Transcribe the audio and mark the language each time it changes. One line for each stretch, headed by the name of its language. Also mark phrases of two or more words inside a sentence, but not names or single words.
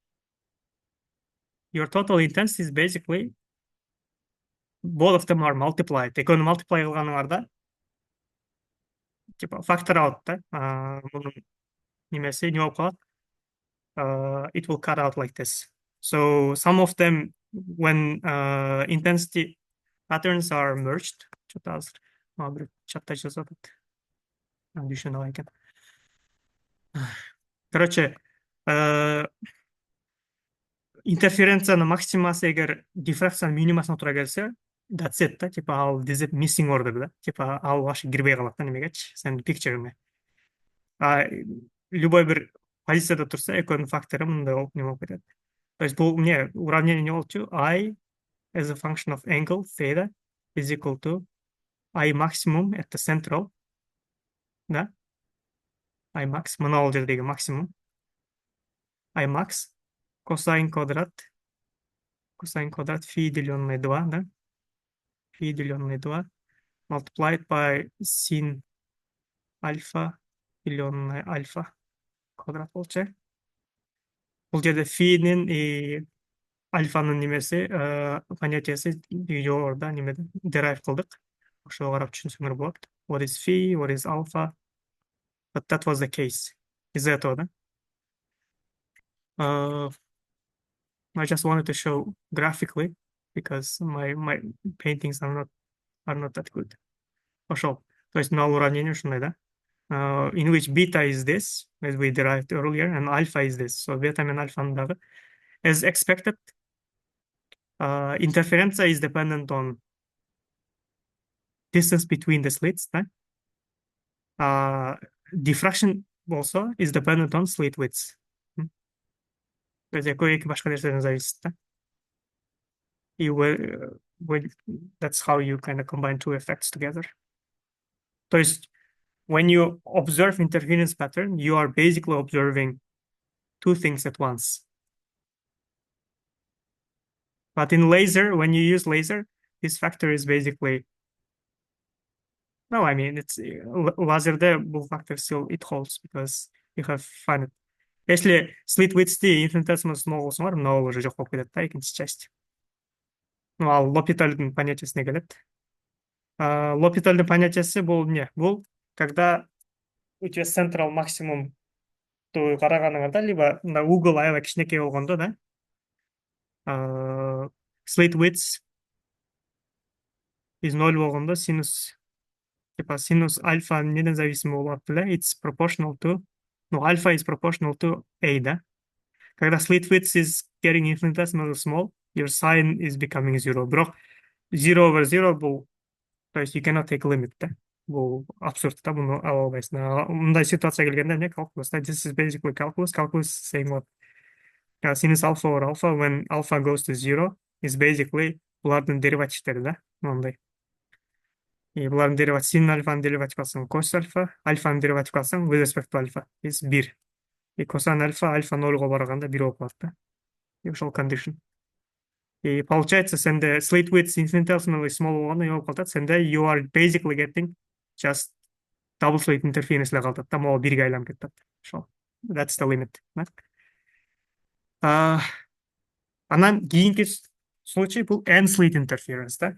English: Your total intensity is basically both of them are multiplied.
Kyrgyz: Экөөнү multiply кылганыңарда типа
English: factor out,
Kyrgyz: да. Мунун немеси не болуп калат.
English: It will cut out like this. So some of them, when intensity patterns are merged,
Kyrgyz: что-то азыр бир чатта жазып атат. Düşün eкен. Короче, Э, интерференцияның максимасы егер дифракцияның минимасына тура келсе,
English: that's it
Kyrgyz: да, типа ал дезеп
English: missing order
Kyrgyz: да, типа ал вообще кирбей калат да немегечи, сенин пикчериңе. А любой бир позицияда турса, экөөнүн фактору мындай болуп неме болуп кетет. То есть бул эмне уравнение эмне болчу?
English: I as a function of angle theta is equal to I maximum at the central, да? I max,
Kyrgyz: мына ал жердеги максимум. I max косайн квадрат фи деленный 2, да?
Russian: Фи деленный 2
English: multiplied by sin
Russian: альфа деленный альфа квадрат болчу.
Kyrgyz: Бул жерде финин и альфанын немеси, понятиясы жогоруда немеде derive кылдык. Ошого карап түшүнсөңөр болот.
English: What is phi, what is alpha? But that was the case.
Russian: Из-за этого, да?
English: Uh, I just wanted to show graphically because my paintings are not that good.
Kyrgyz: Ошол. То есть мына уравнение ушундай, да?
English: In which beta is this, as we derived earlier, and alpha is this. So beta and alpha дагы. As expected, interference is dependent on distance between the slits, да? Diffraction also is dependent on slit widths.
Kyrgyz: То есть экөө эки башка нерседен зависит, да?
English: И that's how you kind of combine two effects together. То есть when you observe interference pattern, you are basically observing two things at once. But in laser, when you use laser, this factor is basically, no, I mean, it's
Kazakh: лазерде бұл
English: factor still it holds because you have finite.
Kyrgyz: Если slit width'ти infinitesimal small болсоңар, мынау уже жок болуп кетет да, экинчи часть.
Russian: Ну,
Kyrgyz: ал L'Hopital'дын понятиясына келет. L'Hopital'дын понятиясы бул эмне? Бул
Russian: когда у тебя
English: central maximum
Kyrgyz: караганыңарда, либо мына угол аябай кичинекей болгондо, да,
English: slit width
Kyrgyz: из 0 болгондо синус, типа синус альфа неден зависимый болуп атты эле,
English: it's proportional to, ну, alpha is proportional to a,
Kyrgyz: да.
Russian: Когда
English: slit width is getting infinitesimally small, your sign is becoming zero.
Kyrgyz: Бирок 0 over 0 бул,
Russian: то есть
English: you cannot take limit,
Kyrgyz: да. Бул абсурд да, буну ала албайсың. Мындай ситуация келгенде эмне calculus, да.
English: This is basically calculus. Calculus is saying what sinus alpha over alpha when alpha goes to 0 is basically
Kyrgyz: булардын деривативтери, да, мындай. И булардын дериватив, син альфанын дериватив алсаң кос альфа, альфанын дериватив алсаң
English: with respect to
Kyrgyz: альфа is 1. И косан альфа, альфа 0го барганда 1 болуп калат, да. И ошол condition. И получается, сенде
English: slit width infinitesimally small
Kyrgyz: болгондо эмне болуп калат? Сенде
English: you are basically getting just double slit interference
Kyrgyz: эле калат да, могу 1ге айланып кетет. Ошол.
English: That's the limit.
Kyrgyz: Анан кийинки случай бул
English: end slit interference,
Kyrgyz: да.